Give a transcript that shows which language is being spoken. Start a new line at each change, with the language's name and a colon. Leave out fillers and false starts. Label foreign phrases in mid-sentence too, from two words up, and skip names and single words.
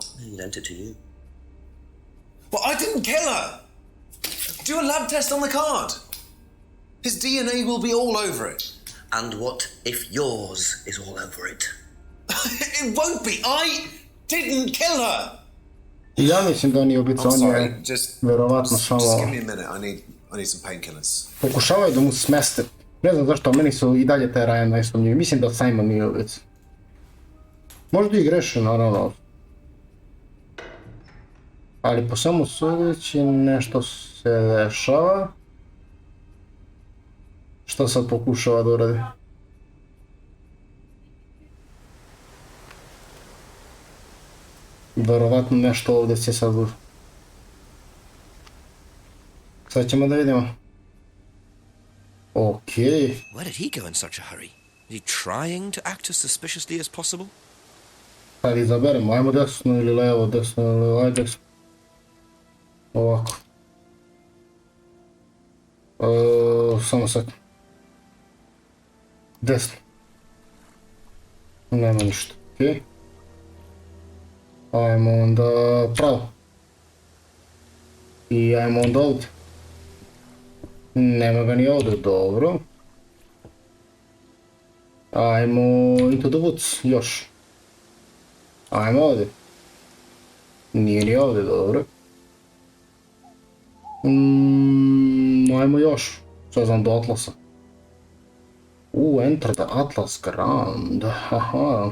English: He lent it to you. But I didn't kill her! Do a lab test on the card. His DNA will be all over it. And what if yours is all over it? It won't be. I didn't kill her!
Serbian: Ja mislim da on je ubica, on je verovatno just samo...
English: give me a minute, I need some painkillers.
Serbian: Pokušavaju da mu smeste. Ne znam zašto, meni su i dalje taj Ryan najsumnjivi. Mislim da Simon nije ubica. Možda i greše, naravno. Ali po svemu sudeći nešto se dešava. Što sad pokušava da uradi? Verovatno nešto ovdje će sad... Sad ćemo da vidimo.
English: Okay. Where did he go in such a hurry? Is he trying to act as suspiciously as possible?
Serbian: Sad izaberemo, ajmo desno ili levo, desno ili levo, ajde desno. Ovako. Samo sad. Desno. Nema ništa, okej. Ajmo onda pravo. I ajmo onda ovdje. Nema ga ni ovdje, dobro. Ajmo
English: into the woods,
Serbian: još. Ajmo ovdje. Nije ni ovdje, dobro. Ajmo još. Sad znam do Atlasa.
English: Enter the Atlas Grand. Aha.